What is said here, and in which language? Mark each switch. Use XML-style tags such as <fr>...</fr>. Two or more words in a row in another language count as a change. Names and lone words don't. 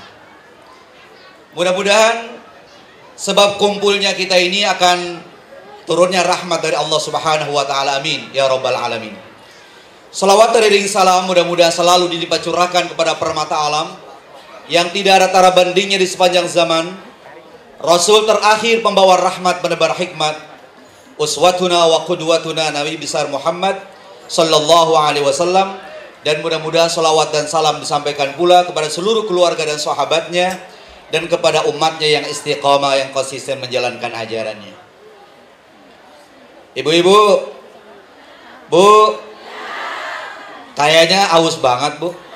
<id>Mudah-mudahan sebab kumpulnya kita ini akan turunnya rahmat dari Allah</id> <ar>سبحانه وتعالى. آمين يا رب العالمين.</ar> <id>Salawat teriring salam mudah-mudahan selalu dilipat curahkan kepada permata alam yang tidak ada tara bandingnya di sepanjang zaman, Rasul terakhir pembawa rahmat penebar hikmat,</id> <ar>أسوتنا وقدوتنا</ar> <id>Nabi besar Muhammad</id> <ar>صلى الله عليه وسلم,</ar> <id>dan mudah-mudahan salawat dan salam disampaikan pula kepada seluruh keluarga dan sahabatnya dan kepada umatnya yang istiqamah, yang konsisten menjalankan ajarannya. Ibu-ibu, Bu, kayaknya haus banget, Bu.</id>